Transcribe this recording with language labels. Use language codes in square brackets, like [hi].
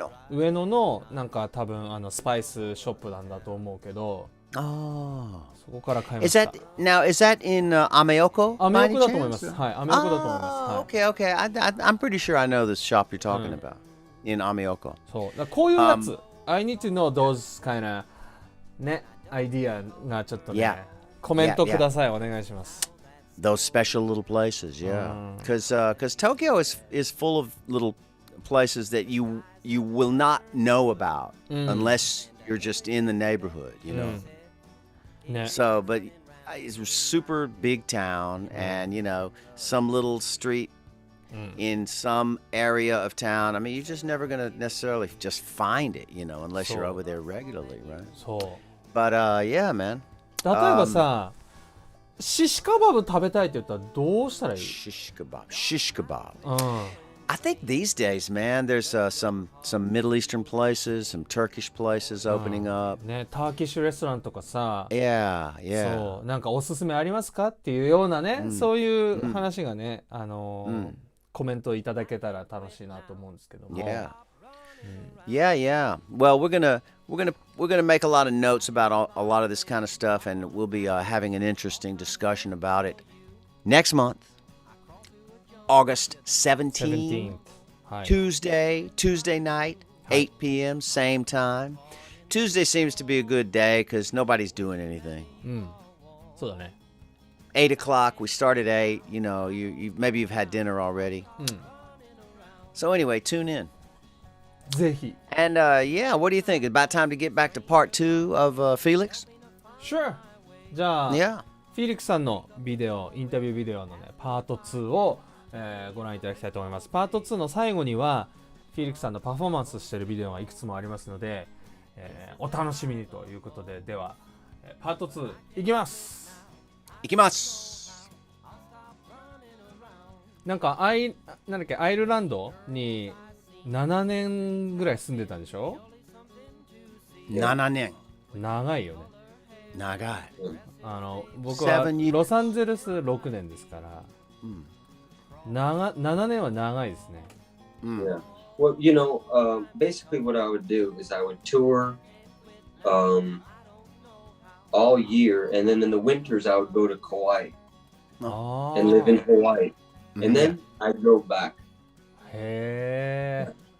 [ja] 上野のなんか多分スパイスショップなんだと思うけど、そこから買いました。 [en] Is that in Ameoko? [ja] アメ横だと思います。はい、アメ横だと思います。 [en] Okay. I'm pretty sure I know this shop you're talking about in Ameoko. [ja] そうだ、こういうやつ、 [en] I need to know those kind of [ja] ね、アイディアがちょっとね、コメントください、お願いします。 [en] Those special little places, because Tokyo is full of little places that you will not know about unless you're just in the neighborhood, So, but it's a super big town, and some little street in some area of town, I mean, you're just never going to necessarily just find it, you know, unless you're over there regularly, right? [ja] そう。 [en] But yeah, man. [ja] 例えばさ、シシカバブ食べたいって言ったらどうしたらいい？ [en] Shish kebab. Shish kebab. [ja] うん。 [en] I think these days, man, there's some Middle Eastern places, some Turkish places opening up. [ja] ね、ターキッシュレストランとかさ、 [en] Yeah, [ja] そ [en] yeah. [ja] う、なんかおすすめありますかっていうようなね、そういう話がね、コメントいただけたら楽しいなと思うんですけども。 [en] Yeah. Yeah, yeah. Well, we're gonna make a lot of notes about a lot of this kind of stuff, and we'll be having an interesting discussion about it next month, August 17th, [ja] はい。 [en] Tuesday night, 8 p.m. same time. Tuesday seems to be a good day because nobody's doing anything. [ja] うん。そうだね。 [en] 8 o'clock. We start at 8. You know, maybe you've had dinner already. So anyway, tune in. [ja] ぜひ。 [en] And yeah, what do you think? About time to get back to part 2 of Felix? Sure. じゃあ、 Yeah. [ja] フィリックスさんのビデオ、インタビュービデオのね、パート2を、ご覧いただきたいと思います。パート2の最後には、フィリックスさんのパフォーマンスしているビデオがいくつもありますので、お楽しみにということで、では、パート2いきます。いきます。なんかなんだっけ、アイルランドに7年ぐらい住んでたんでしょ 7年。長いよね。長い。僕はロサンゼルス6年ですから、7年は長いですね。 [en] Yeah. Well, you know, basically what I would do is I would tour all year, and then in the winters I would go to Kauai and live in Hawaii, and then I drove back. [ja] へえ。